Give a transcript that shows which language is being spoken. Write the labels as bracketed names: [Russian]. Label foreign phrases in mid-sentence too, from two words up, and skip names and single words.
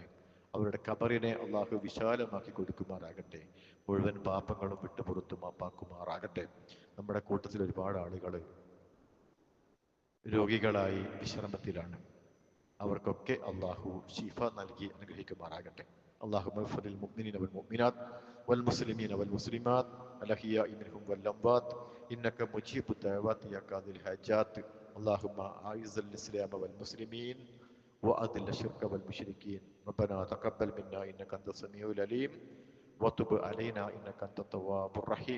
[Malayalam] അവരുടെ കബറിനെ അള്ളാഹു വിശാലമാക്കി കൊടുക്കുമാറാകട്ടെ. മുഴുവൻ പാപങ്ങളും വിട്ടുപുറത്തു മാപ്പാക്കുമാറാകട്ടെ. നമ്മുടെ കൂട്ടത്തിൽ ഒരുപാട് ആളുകൾ രോഗികളായി വിശ്രമത്തിലാണ്. അവർക്കൊക്കെ അള്ളാഹു ഷിഫ നൽകി അനുഗ്രഹിക്കുമാറാകട്ടെ. [Arabic] اللهم اغفر للمؤمنين والمؤمنات والمسلمين والمسلمات الأحياء منهم والأموات إنك مجيب الدعوات يا قاضي الحاجات. اللهم أعز الإسلام والمسلمين وأذل الشرك والمشركين. ربنا تقبل منا إنك أنت السميع العليم وتب علينا إنك أنت التواب الرحيم.